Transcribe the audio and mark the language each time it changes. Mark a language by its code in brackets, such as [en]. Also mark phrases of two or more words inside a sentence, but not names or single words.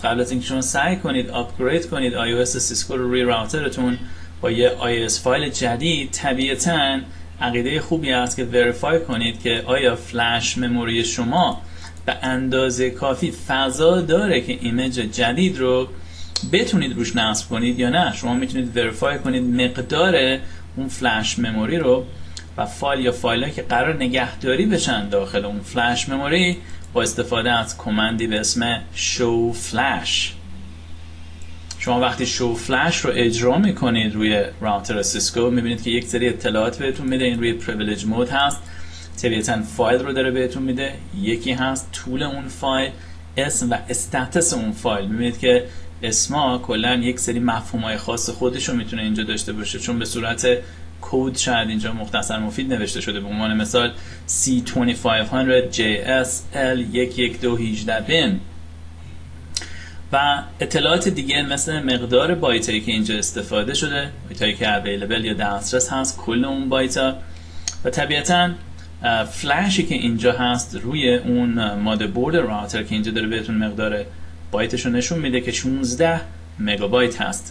[fa] قبل از اینکه شما سعی کنید آپگرید کنید iOS سیسکو رو روی راوترتون با یه [en] iOS file [fa] جدید، طبیعتا عقیده خوبی است که وریفای کنید که آیا [en] flash memory [fa] شما به اندازه کافی فضا داره که ایمیج جدید رو بتونید روش نصب کنید یا نه. شما میتونید وریفای کنید مقدار اون [en] flash memory [fa] رو و فایل یا فایل‌ها که قرار نگهداری بشن داخل اون [en] flash memory [fa] با استفاده از کامندی به اسم [en] show flash. [fa] شما وقتی [en] show flash [fa] رو اجرا میکنید روی راوتر سیسکو میبینید که یک سری اطلاعات بهتون میده. این روی [en] privilege mode [fa] هست. طبیعتا فایل رو داره بهتون میده. یکی هست طول اون فایل، اسم و استاتس اون فایل. میبینید که اسما کلا یک سری مفهومای خاص خودش رو میتونه اینجا داشته باشه، چون به صورت کد شاید اینجا مختصر مفید نوشته شده. به عنوان مثال C2500 JS L11218 bin و اطلاعات دیگه مثل مقدار بایتایی که اینجا استفاده شده، بایتایی که اویلیبل یا دسترس هست، کل اون بایتا و طبیعتا فلشی که اینجا هست روی اون مادربرد راوتر که اینجا داره بهتون مقدار بایتش رو نشون میده که 16 مگابایت هست.